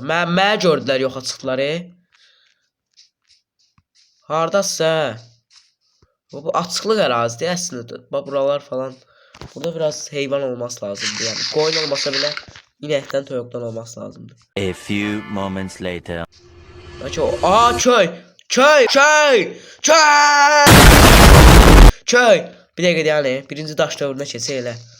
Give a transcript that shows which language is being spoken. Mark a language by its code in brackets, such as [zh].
[az] Mənə gördülər, yoxa çıxdılar. Haradasın? Bu açıqlıq ərazidir əslində. Bax buralar falan. Burada biraz heyvan olması lazımdır. Yəni qoyun olmasa belə inəkdən, toyuqdan olması lazımdır. [en] A few moments later. Köy! Köy! Köy! Köy! Köy! [az] Bir dəqiqə yəni, birinci daş dövrünə keçək elə.